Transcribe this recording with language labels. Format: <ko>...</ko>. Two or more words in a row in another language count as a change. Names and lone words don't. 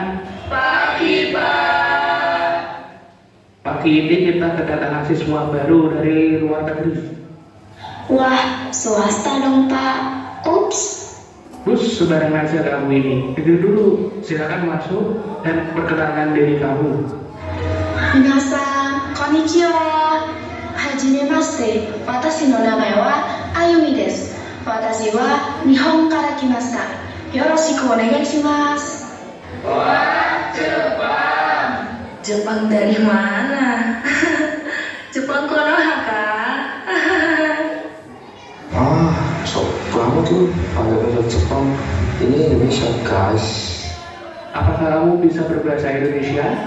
<id>Pagi, Pak. Pagi ini kita kedatangan siswa baru dari luar negeri. Wah, swasta dong, Pak. Ups. Terus sembarangan saja kamu ini. Duduk dulu, silakan masuk dan perkenalkan diri kamu.</id> <ja>みなさん、こんにちは. はじめまして。私の名前はアユミです. 私は日本から来ました。よろしくお願いします.</ja> <id>Wah, Jepang. Jepang dari mana? Jepang Konoha. Sok banget lu panggil Jepang, ini Indonesia guys. Apakah kamu bisa berbahasa Indonesia?</id>